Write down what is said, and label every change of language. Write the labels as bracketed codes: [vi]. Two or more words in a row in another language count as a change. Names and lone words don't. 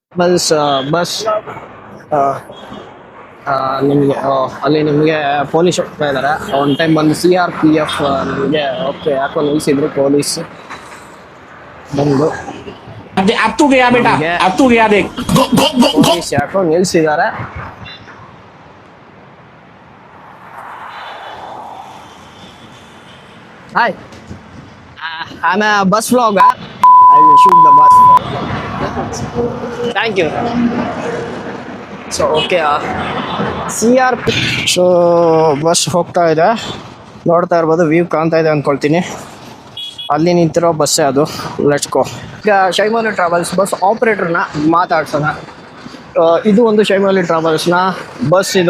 [kn] ಬಸ್ ಬಸ್ ನಿಮಗೆ ಅಲ್ಲಿ ನಿಮಗೆ ಪೊಲೀಸ್ ಹೋಗ್ತಾ ಇದ್ದಾರೆ. ಒಂದು ಟೈಮ್ ಬಂದು CRPF ನಿಮಗೆ ಓಕೆ ಯಾಕೋ ನಿಲ್ಲಿಸಿದ್ರು ಪೊಲೀಸ್ ಬಂದು [hi] अब तू गया बेटा, [kn] ನಮಗೆ [hi] अब तू गया देख। [kn] ಪೊಲೀಸ್ ಯಾಕೋ ನಿಲ್ಲಿಸಿದ್ದಾರೆ. ಹಾಯ್, [en] I'm a bus vlogger. I will shoot the bus. Thank you. so okay so bus [kn] ಹೋಗ್ತಾ ಇದೆ, ನೋಡ್ತಾ ಇರ್ಬೋದು, ವ್ಯೂ ಕಾಣ್ತಾ ಇದೆ ಅಂದ್ಕೊಳ್ತೀನಿ. ಅಲ್ಲಿ ನಿಂತಿರೋ ಬಸ್ಸೇ ಅದು. [en] let's go. [kn] ಈಗ ಶೈಮಾಲಿ ಟ್ರಾವೆಲ್ಸ್ [en] bus operatorನ [kn] ಮಾತಾಡ್ಸೋಣ. ಇದು ಒಂದು ಶೈಮಾಲಿ ಟ್ರಾವೆಲ್ಸ್ನ ಬಸ್ ಇದು.